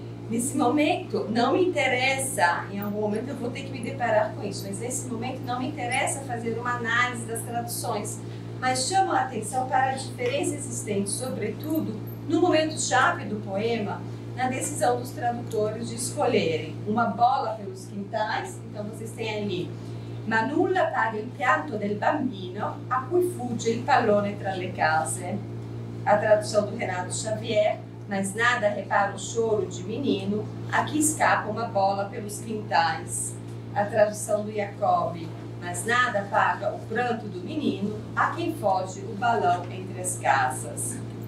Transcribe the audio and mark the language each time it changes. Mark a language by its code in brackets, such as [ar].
[pt] Nesse momento, não me interessa, em algum momento eu vou ter que me deparar com isso, mas nesse momento não me interessa fazer uma análise das traduções, mas chamo a atenção para a diferença existente, sobretudo, no momento-chave do poema, na decisão dos tradutores de escolherem uma bola pelos quintais. Então vocês têm ali: [it] ma nulla paga il pianto del bambino a cui fugge il pallone tra le case. [pt] A tradução do Renato Xavier: mas nada repara o choro de menino a que escapa uma bola pelos quintais. A tradução do Jacob: mas nada paga o pranto do menino a quem foge o balão entre as casas.